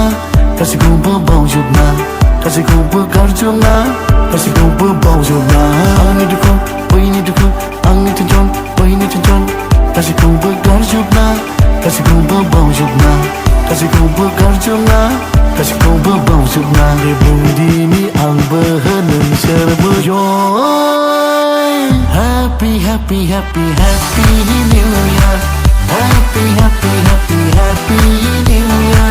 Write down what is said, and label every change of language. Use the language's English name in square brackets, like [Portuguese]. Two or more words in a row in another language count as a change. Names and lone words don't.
[Bodo] गासैखौबो बावजोबना गासैखौबो गारजोबना गासैखौबो बावजोबना आंनि दुखु बैनि दुखु आंनि टेनसन बैनि टेनसन गासैखौबो गारजोबना गासैखौबो बावजोबना गासैखौबो गारजोबना गासैखौबो बावजोबना बे बुंदिनि आंबो नोंसोरबो [English] Happy, happy, happy, happy New Year. Happy, happy, happy, happy New Year.